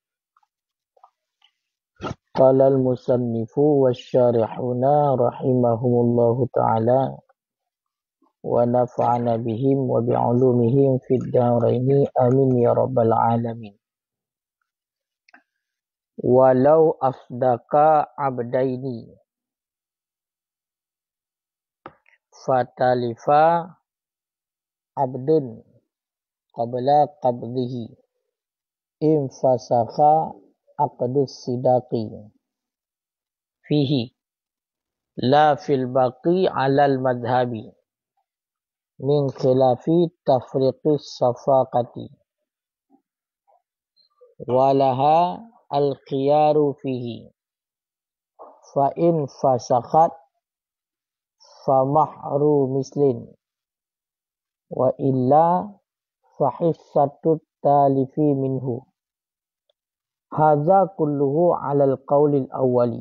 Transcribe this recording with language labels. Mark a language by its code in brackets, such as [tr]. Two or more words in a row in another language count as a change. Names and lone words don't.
[ar] قال المصنف والشارحون رحمهم الله تعالى ونفعنا بهم وبعلومهم في الدارين آمين يا رب العالمين. ولو أصدق عبدين فتلف عبد قبل قبضه انفسخ عقد الصداق فيه لا في الباقي على المذهب من خلاف تفريق الصفقة ولها الخيار فيه فإن فسخت فمهر مثل وإلا فحصة التالف منه هذا كله على القول الأول